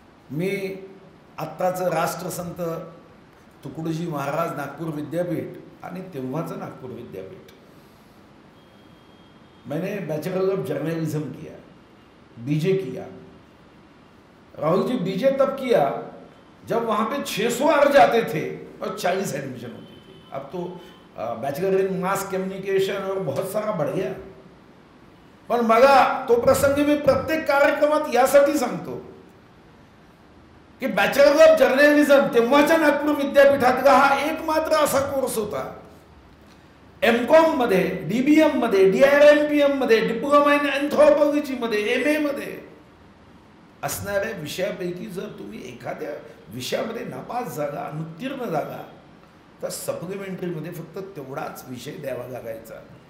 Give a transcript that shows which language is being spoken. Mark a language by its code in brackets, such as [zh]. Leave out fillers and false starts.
[mr] मी आत्ताच राष्ट्रसंत तुकडोजी महाराज नागपूर विद्यापीठ आणि तेव्हाचं नागपूर विद्यापीठ, [hi] मैंने बैचलर ऑफ जर्नलिज्म किया, बीजे किया. राहुल जी बीजे तब किया जब वहाँ पे 600 अर्ज आते थे और 40 एडमिशन होती थी. अब तो बैचलर इन मास कम्युनिकेशन और बहुत सारा बढ़ गया. [mr] पण मला तो प्रसंग मी प्रत्येक कार्यक्रमात यासाठी सांगतो की बॅचलर ऑफ जर्नलिझम तेव्हाच्या नागपूर विद्यापीठातला हा एकमात्र असा कोर्स होता. एमकॉम मध्ये, डीबीएम मध्ये, डीआरएमपीएम मध्ये, डिप्लोमा इन एन्थ्रोपॉलॉजी मध्ये, एमए मध्ये असणाऱ्या विषयापैकी जर तुम्ही एखाद्या विषयामध्ये नापास झाला, अनुत्तीर्ण झाला, तर सप्लिमेंटरीमध्ये फक्त तेवढाच विषय द्यावा लागायचा.